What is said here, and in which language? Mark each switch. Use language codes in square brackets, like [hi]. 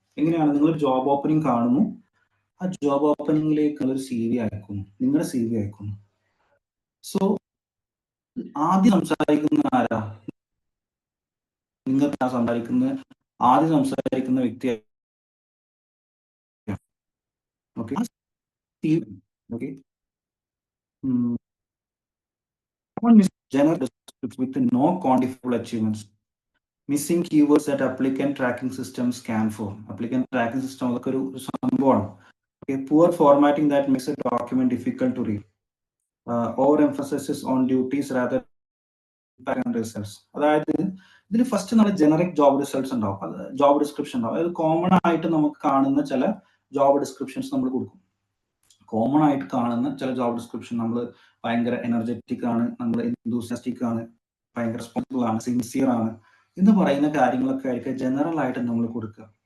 [ml] എങ്ങനെയാണ്, നിങ്ങളൊരു job opening കാണുന്നു, ആ ജോബ് ഓപ്പണിംഗിലേക്ക് ഒരു സി വി അയക്കുന്നു, നിങ്ങളുടെ സി വി അയക്കുന്നു. സോ ആദ്യം സംസാരിക്കുന്ന ആരാ? നിങ്ങൾക്ക് ആദ്യം സംസാരിക്കുന്ന വ്യക്തി. [en] Okay, okay, general description with no quantifiable achievements. Missing keywords that applicant tracking system scan for. [ml] Applicant tracking system അതൊക്കെ ഒരു സംഭവമാണ്. [en] Okay, poor formatting that makes a document difficult to read. Overemphasis on duties rather than results. [ml] അതായത് ഇതിൽ first നമ്മൾ generic job results ഉണ്ടാവും, job description ഉണ്ടാവും. അതായത് common ആയിട്ട് നമുക്ക് കാണുന്ന ചില ജോബ് ഡിസ്ക്രിപ്ഷൻസ് നമ്മൾ കൊടുക്കും. കോമൺ ആയിട്ട് കാണുന്ന ചില ജോബ് ഡിസ്ക്രിപ്ഷൻ, നമ്മൾ ഭയങ്കര എനർജറ്റിക് ആണ്, നമ്മൾ എന്തൂസിയാസ്റ്റിക് ആണ്, ഭയങ്കര റെസ്പോൺസിബിൾ ആണ്, സിൻസിയർ ആണ് എന്ന് പറയുന്ന കാര്യങ്ങളൊക്കെ ആയിരിക്കും ജനറൽ ആയിട്ട് നമ്മൾ കൊടുക്കുക.